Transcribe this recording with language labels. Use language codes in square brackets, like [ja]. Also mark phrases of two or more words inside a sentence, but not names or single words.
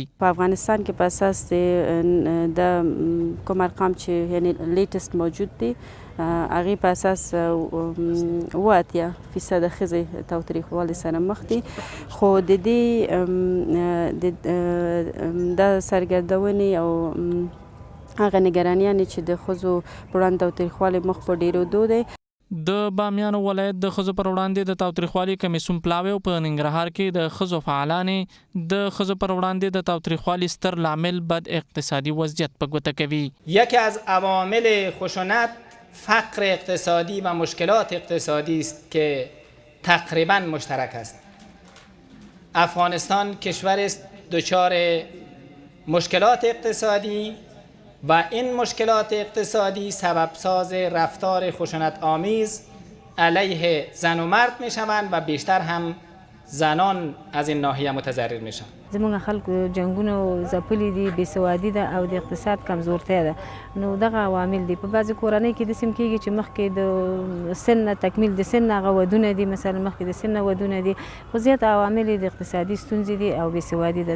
[ps] په افغانستان کې په اساس د کوم ارقام چې یعنی لیټست موجود دي هغې په اساس 80% ښځې تاوتریخوالي سره مخ دي، خو د دې د سرګردونې او هغه نگرانیانې چې د ښځو پر وړاندې تاوتریخوالي مخ په ډېرېدو دی. د بامیانو ولایت د ښځو پر وړاندې د تاوتریخوالي کمیسیون پلاوی او په ننګرهار کې د ښځو فعالانې د ښځو پر وړاندې د تاوتریخوالي ستر لامل بد اقتصادي وضعیت په ګوته کوي. [fa] یکی از عوامل خشونت فقر اقتصادی و مشکلات اقتصادی است که تقریبا مشترک است. افغانستان کشور است دچار مشکلات اقتصادی و این مشکلات اقتصادی سبب ساز رفتار خشونت آمیز علیه زن و مرد می شوند و بیشتر هم زنان از این ناحیه متضرر می شوند. [ps] زموږ خلکو جنګونه ځپلي دي، بېسوادي ده او د اقتصاد کمزورتیا ده. نو دغه عوامل دي. په بعضې کورنۍ کې داسې هم کېږي چې مخکې د سن نه تکمیل د سن هغه ودونه دي، مثلا مخکې د سن نه ودونه دي، خو زیات عوامل د اقتصادي ستونزې دي او بېسوادي ده.